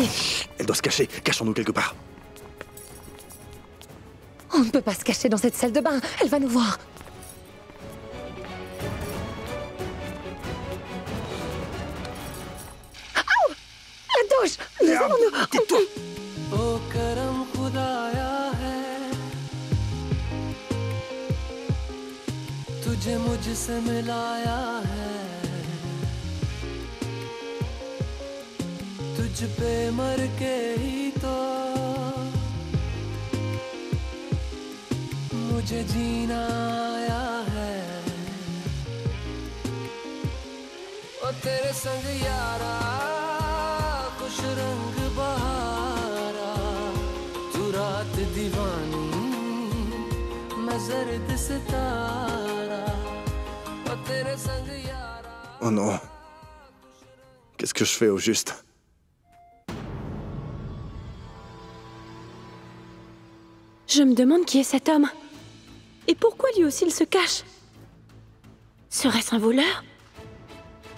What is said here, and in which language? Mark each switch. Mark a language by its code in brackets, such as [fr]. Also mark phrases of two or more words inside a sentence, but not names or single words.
[fr] Elle doit se cacher. Cachons-nous quelque part. On ne peut pas se cacher dans cette salle de bain. Elle va nous voir. Oh! La douche! Nous allons nous... Tais-toi! [hi] ओ करम खुदाया है तुझे मुझसे मिलाया है तुझ पे मर के ही तो मुझे जीना आया है ओ तेरे संग यारा खुश रंग बहारा तू रात दीवानी मैं जर्द सितारा ओ तेरे संग यारा [fr] Oh non. Qu'est-ce que je fais au juste? Je me demande qui est cet homme. Et pourquoi lui aussi il se cache? Serait-ce un voleur?